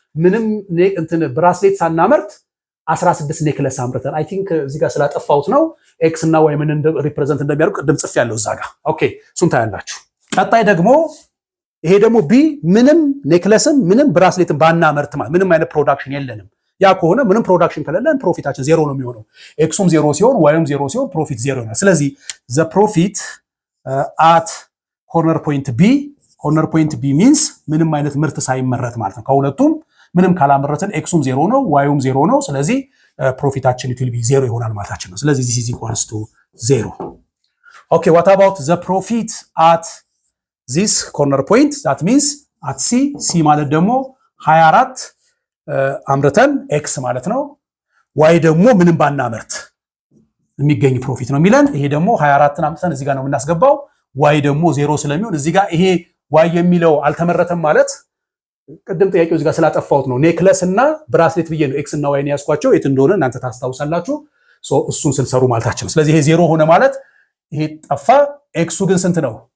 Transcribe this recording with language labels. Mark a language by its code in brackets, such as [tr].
[am] ምንም እንትን ብራስሌት ሳናመርት 16 ኔክለስ አምርተን። [en] አይ ቲንክ [am] እዚህ ጋር ስላጠፋሁት ነው ኤክስ እና ዋይ ምን ሪፕሬዘንት እንደሚያደርጉ ቅድም ጽፍ ያለው እዛ ጋር። ኦኬ እሱን ታያላችሁ። ቀጣይ ደግሞ ይሄ ደግሞ ቢ ምንም ኔክለስም ምንም ብራስሌትም ባናመርት ማለት ምንም አይነት ፕሮዳክሽን የለንም። ያ ከሆነ ምንም ፕሮዳክሽን ከሌለን ፕሮፊታችን 0 ነው የሚሆነው። ኤክሱም 0 ሲሆን ዋይም 0 ሲሆን ፕሮፊት 0 ይሆናል። ስለዚህ [en] ዘ ፕሮፊት አት ኮርነር ፖይንት ቢ ሚንስ [am] ምንም አይነት ምርት ሳይመረት ማለት ነው። ከሁለቱም ምንም ካላመረትን ኤክሱም 0 ነው ዋይም 0 ነው። ስለዚህ ፕሮፊታችን [en] it will be 0 [am] ይሆናል ማለታችን ነው። ስለዚህ [en] this is equals to 0. Okay, what about the profit at this corner point? That means at C [am] ማለት ደግሞ 24 አምርተን ኤክስ ማለት ነው። ዋይ ደግሞ ምንም ባናመርት የሚገኝ ፕሮፊት ነው የሚለን። ይሄ ደግሞ 24ን አምጥተን እዚህ ጋር ነው የምናስገባው። ዋይ ደግሞ 0 ስለሚሆን እዚህ ጋር ይሄ ዋይ የሚለው አልተመረተም ማለት ቅድም ጥያቄው እዚህ ጋር ስላጠፋሁት ነው። ኔክለስ እና ብራስሌት ብዬ ነው ኤክስ እና ዋይን ያስኳቸው። የት እንደሆነ እናንተ ታስታውሳላችሁ። እሱን ስንሰሩ ማለታችን ነው። ስለዚህ ይሄ 0 ሆነ ማለት ይሄ ጠፋ። ኤክሱ ግን ስንት ነው?